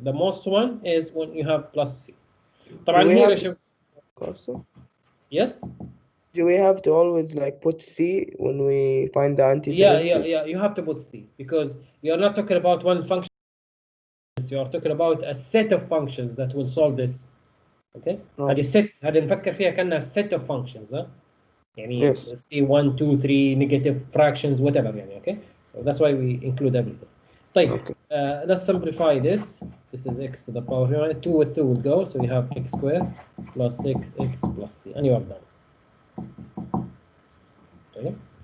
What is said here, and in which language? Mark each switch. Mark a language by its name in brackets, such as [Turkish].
[English] The most one is when you have plus C. طبعا here yes. Do we have to always like put C when we find the antiderivative? Yeah. You have to put C because you're not talking about one function. You are talking about a set of functions that will solve this. Okay. [Arabic] هذه set هذه نفكر فيها كأنها [English] set of functions. يعني C 1 2 3 negative fractions whatever يعني. Okay. So that's why we include everything. طيب. Let's simplify this. This is x to the power 2 with 2 will go. So you have x squared plus 6x plus C, and you are done. Okay.